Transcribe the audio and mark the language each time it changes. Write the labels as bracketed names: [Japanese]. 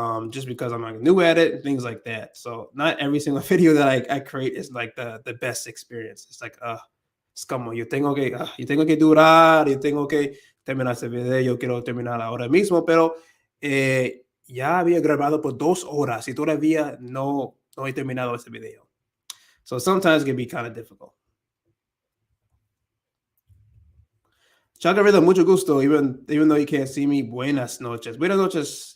[English] Just because I'm like new at it and things like that. So not every single video that I create is like the best experience. [Spanish] It's like, es como yo tengo que durar, yo tengo que terminar ese video, yo quiero terminar ahora mismo, pero ya había grabado por 2 horas y todavía no he terminado ese video. [English] So sometimes it can be kind of difficult. [Spanish] Chacarita, mucho gusto, [English] even though you can't see me. [Spanish] Buenas noches. Buenas noches.